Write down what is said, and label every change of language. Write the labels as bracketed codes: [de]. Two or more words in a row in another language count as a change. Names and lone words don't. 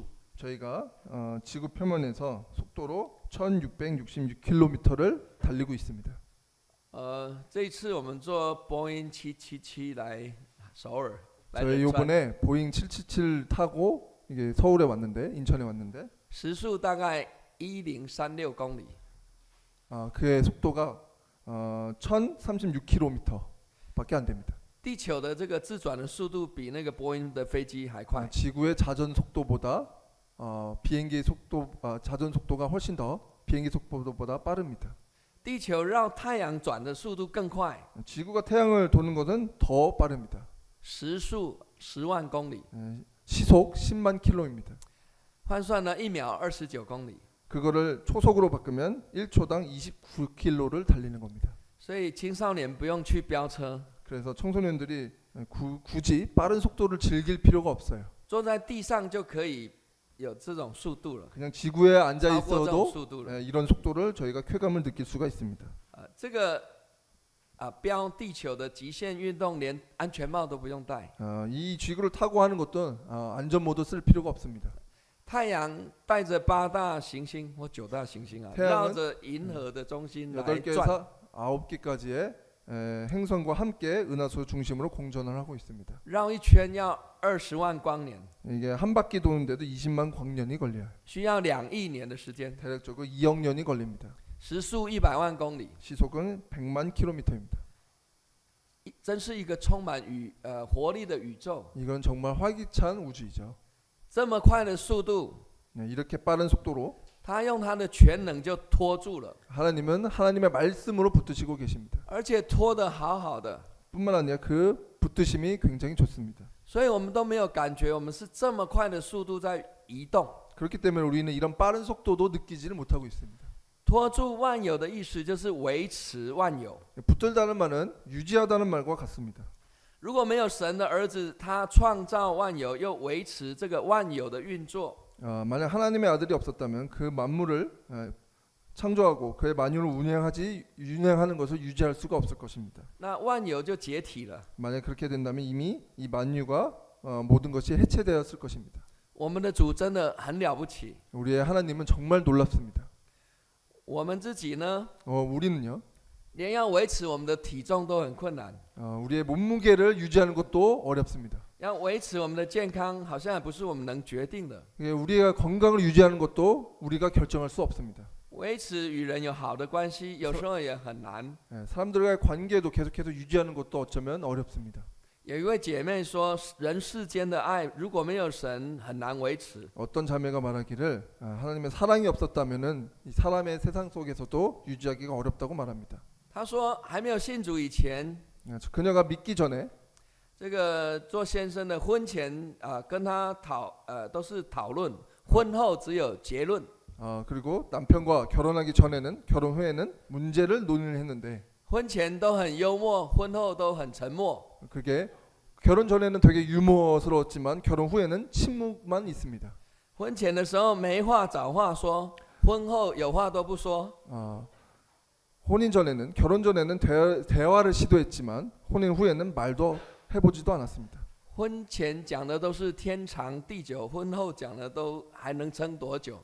[ko] 저희가 지구 표면에서 속도로 1666km를 달리고 있습니다. [zh] 这一次我们坐波音777来首尔， [ko] 저희 이번에 보잉 777 타고 이게 서울에 왔는데 인천에 왔는데 [zh] 时速大概1036公里。 [ko] 그의 속도가 1036km밖에 안 됩니다. [zh] 地球的这个自转的速度比那个波音的飞机还快。 [ko] 지구의 자전 속도보다 비행기 속도 자전 속도가 훨씬 더 비행기 속도보다 빠릅니다. [zh] 地球绕太阳转的速度更快， [ko] 지구가 태양을 도는 것은 더 빠릅니다. [zh] 时速10万公里， [ko] 시속 10만 킬로입니다. [zh] 换算呢1秒29公里。 [ko] 그거를 초속으로 바꾸면 1초당 29km를 달리는 겁니다. [zh] 所以青少年不用去飙车， [ko] 그래서 청소년들이 굳이 빠른 속도를 즐길 필요가 없어요. [zh] 坐在地上就可以有这种速度了， [ko] 그냥 지구에 앉아 [zh] 超过这种 [ko] 있어도 [zh] 速度了。 [ko] 이런 속도를 저희가 쾌감을 느낄 수가 있습니다. [zh] 这个飙地球的极限运动，连安全帽都不用戴。 [ko] 이 지구를 타고 하는 것도 안전모도 쓸 필요가 없습니다. [zh] 太阳带着8大行星或9大行星绕着银河的中心来转。 [ko] 8개에서 9개까지의 행성과 함께 은하수 중심으로 공전을 하고 있습니다. [zh] 绕一圈要20万光年， [ko] 이게 한 바퀴 도는데도 20만 광년이 걸려요. [zh] 需要2亿年的时间， [ko] 대략적으로 2억 년이 걸립니다. [zh] 时速100万公里， [ko] 시속은 100만 킬로미터입니다. [zh] 真是一个充满活力的宇宙。 [ko] 이건 정말 활기찬 우주이죠. [zh] 这么快的速度， [ko] 이렇게 빠른 속도로 [zh] 他用他的全能就拖住了， [ko] 하나님은 하나님의 말씀으로 붙드시고 계십니다. [zh] 而且拖得好好的， [ko] 뿐만 아니라 그 붙드심이 굉장히 좋습니다. [zh] 所以我们都没有感觉我们是这么快的速度在移动。 [ko] 그렇기 때문에 우리는 이런 빠른 속도도 느끼지를 못하고 있습니다. [zh] 拖住万有的意思就是维持万有。 [ko] 붙들다는 말은 유지하다는 말과 같습니다. [zh] 如果没有神的儿子，他创造万有，又维持这个万有的运作， [ko] 만약 하나님의 아들이 없었다면 그 만물을 창조하고 그의 만유를 운행하는 것을 유지할 수가 없을 것입니다. [zh] 那万有就解体了。 [ko] 만약 그렇게 된다면 이미 이 만유가 모든 것이 해체되었을 것입니다. [zh] 我们的主真的很了不起。 [ko] 우리의 하나님은 정말 놀랍습니다. [zh] 我们自己呢， [ko] 우리는요, [zh] 连要维持我们的体重都很困难， [ko] 우리의 몸무게를 유지하는 것도 어렵습니다. [zh] 要维持我们的健康，好像也不是我们能决定的。 [ko] 우리가 건강을 유지하는 것도 우리가 결정할 수 없습니다. [zh] 维持与人有好的关系，有时候也很难。 [ko] 사람들과의 관계도 계속해서 유지하는 것도 어쩌면 어렵습니다. [zh] 有一位姐妹说，人世间的爱如果没有神，很难维持。 [ko] 어떤 자매가 말하기를 하나님의 사랑이 없었다면은 이 사람의 세상 속에서도 유지하기가 어렵다고 말합니다. [zh] 她说，还没有信主以前， [ko] 그녀가 믿기 전에 [zh] 这个做先生的婚前跟他都是讨论，婚后只有结论。 [ko] 그리고 남편과 결혼하기 전에는 결혼 후에는 문제를 논의를 했는데 [zh] 婚前都很幽默，婚后都很沉默。 [ko] 그게 결혼 전에는 되게 유머스러웠지만 결혼 후에는 침묵만 있습니다. [zh] 婚前的时候没话找话说，婚后有话都不说。 [ko] 혼인 전에는 결혼 전에는 대화를 시도했지만 혼인 후에는 말도 해보지도 않았습니다. [zh] 婚前讲的都是天长地久，婚后讲的都还能撑多久？